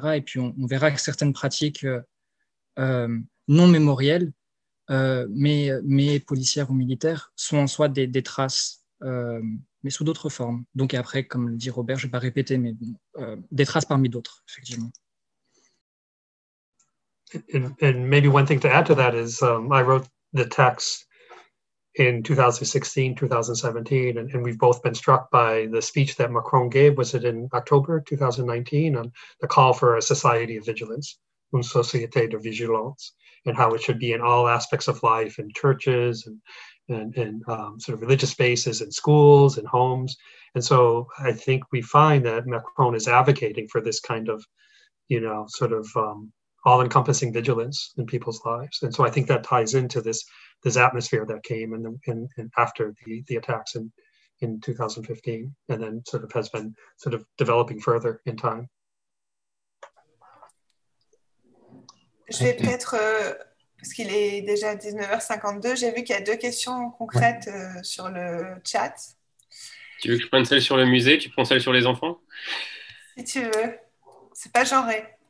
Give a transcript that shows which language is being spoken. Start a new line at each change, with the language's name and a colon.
French: Et puis on verra que certaines pratiques non mémorielles, mais policières ou militaires, sont en soi des traces, mais sous d'autres formes. Donc après, comme le dit Robert, je ne vais pas répéter, mais des traces parmi d'autres, effectivement.
English: And maybe one thing to add to that is I wrote the text in 2016, 2017, and we've both been struck by the speech that Macron gave, was it in October 2019, on the call for a society of vigilance,
French: une société de vigilance,
English: and how it should be in all aspects of life, in churches and sort of religious spaces and schools and homes. And so I think we find that Macron is advocating for this kind of, sort of all-encompassing vigilance in people's lives. And so I think that ties into this atmosphere that came in after the attacks in 2015, and then sort of has been sort of developing further in time.
French: Je vais peut-être, parce qu'il est déjà 19h52, j'ai vu qu'il y a 2 questions concrètes sur le chat. Tu veux que je prenne celle sur le musée, tu prends celle sur les enfants? Si tu veux. C'est pas genré.